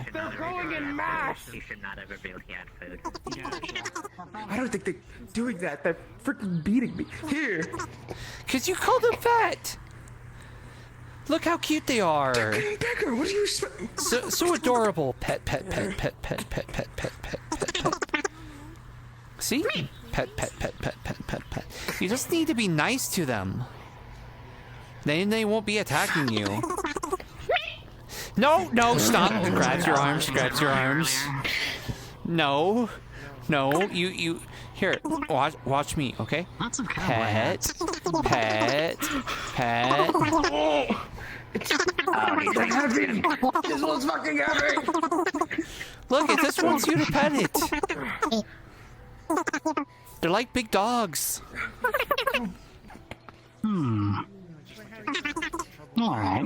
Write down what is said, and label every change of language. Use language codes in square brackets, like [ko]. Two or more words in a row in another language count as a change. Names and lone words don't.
[en] They're growing in mass. You should not ever be looking at food. I don't think they're doing that. They're freaking beating me. Here. Cause you called them fat. Look how cute they are. Becker, what are you? So adorable. Pet, pet, pet, pet, pet, pet, pet, pet, pet, pet, pet. See? Pet, pet, pet, pet, pet, pet, pet. You just need to be nice to them. Then they won't be attacking you. No, no, stop. Grabs your arms, grabs your arms. No. No, you here, watch me, okay? Pet, pet, pet. They're heavy. This one's fucking heavy. Look, it just wants you to pet it. They're like big dogs. Alright.